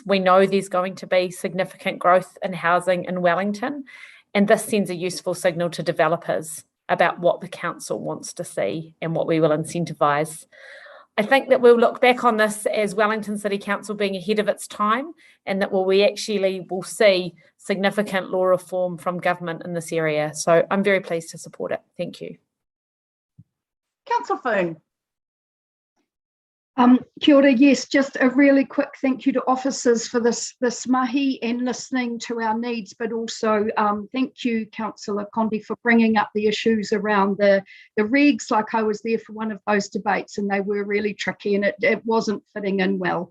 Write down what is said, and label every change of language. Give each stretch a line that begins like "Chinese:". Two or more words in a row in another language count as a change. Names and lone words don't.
English: We know there's going to be significant growth in housing in Wellington, and this sends a useful signal to developers about what the council wants to see and what we will incentivise. I think that we'll look back on this as Wellington City Council being ahead of its time, and that we actually will see significant law reform from government in this area. So I'm very pleased to support it. Thank you. Councillor Foon.
Māori: Kia ora,
English: yes, just a really quick thank you to officers for this mahi and listening to our needs, but also thank you, Councillor Condi, for bringing up the issues around the regs. Like, I was there for one of those debates and they were really tricky, and it wasn't fitting in well.